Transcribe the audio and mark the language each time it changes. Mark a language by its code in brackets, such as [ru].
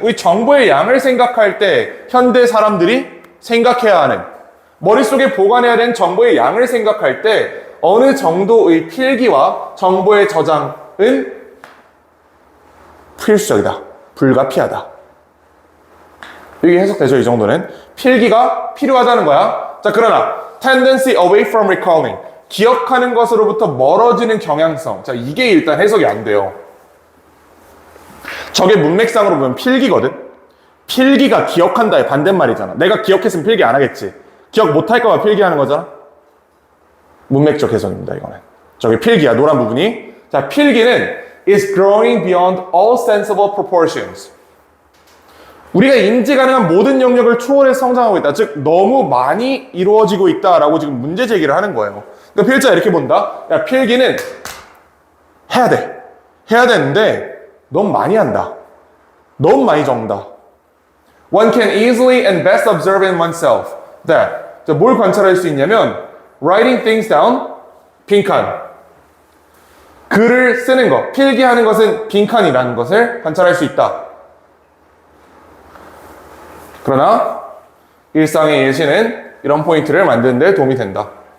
[ko] 우리 정보의 양을 생각할 때 현대 사람들이 생각해야 하는, 머릿속에 보관해야 되는 정보의 양을 생각할 때 어느 정도의 필기와 정보의 저장은 필수적이다. 불가피하다. 이게 해석되죠, 이 정도는. 필기가 필요하다는 거야. 자, 그러나 [en] tendency away from recalling. [ko] 기억하는 것으로부터 멀어지는 경향성. 자, 이게 일단 해석이 안 돼요. 저게 문맥상으로 보면 필기거든. 필기가 기억한다의 반대말이잖아. 내가 기억했으면 필기 안 하겠지. 기억 못할까 봐 필기하는 거잖아. 문맥적 해석입니다, 이거는. 저게 필기야, 노란 부분이. 자, 필기는 [en] is growing beyond all sensible proportions. [ko] 우리가 인지 가능한 모든 영역을 초월해 성장하고 있다. 즉, 너무 많이 이루어지고 있다라고 지금 문제 제기를 하는 거예요. 그러니까 필자 이렇게 본다. 야, 필기는 해야 돼. 해야 되는데 너무 많이 한다. 너무 많이 적는다. [en] One can easily and best observe in oneself that. [ko] 뭘 관찰할 수 있냐면 [en] writing things down, [ko] 빈칸. 글을 쓰는 것, 필기하는 것은 빈칸이라는 것을 관찰할 수 있다. 그러나 일상의 예시는 이런 포인트를 만드는 데 도움이 된다.